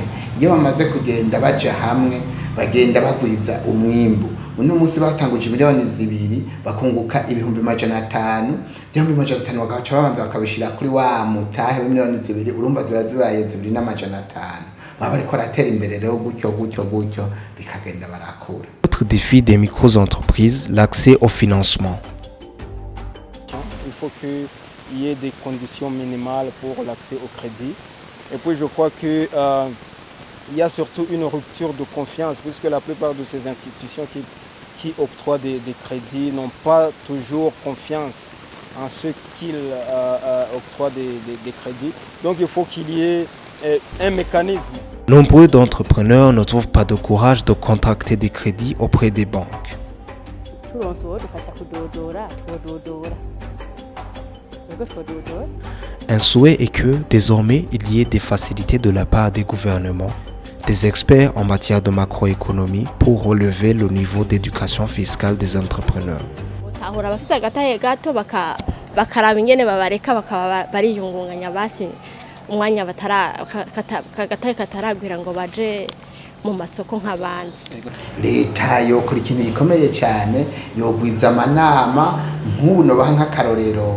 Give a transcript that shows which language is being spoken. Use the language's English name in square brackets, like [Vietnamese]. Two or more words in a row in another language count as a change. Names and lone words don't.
[Rundi] Iyo bamaze kugenda baja hamwe bagenda bagwiza umwimbu. Uno munsi batanguje miliyoni 2 bakunguka ibihumbi 500, byombi 500 bagaca babanza bakabishira kuri wa mutahe wa miliyoni 2, urumva zibaye 2,500. Baba bariko ratera imbere rero gutyo bikagenda barakura. [French] Autre défi des micro-entreprises, l'accès au financement. Il faut qu'il y ait des conditions minimales pour l'accès au crédit. Et puis je crois que il y a surtout une rupture de confiance puisque la plupart de ces institutions qui octroient des crédits n'ont pas toujours confiance en ceux qui octroient des crédits. Donc il faut qu'il y ait un mécanisme. Nombreux d'entrepreneurs ne trouvent pas de courage de contracter des crédits auprès des banques. [Rundi] turonse uwodufasha kudodora twododora yego twododora. [French] Un souhait est que, désormais, il y ait des facilités de la part des gouvernements, des experts en matière de macroéconomie pour relever le niveau d'éducation fiscale des entrepreneurs. [Rundi] tahura bafise agataye gato bakaraba ingene babareka bakaba bariyungunganya basi umwanya kagataye kataragwira ngo baje mu masoko nk'abandi. Leta yokora ikintu gikomeye cyane, yogwiza amanama nk'ubu nobaha nk'akarorero.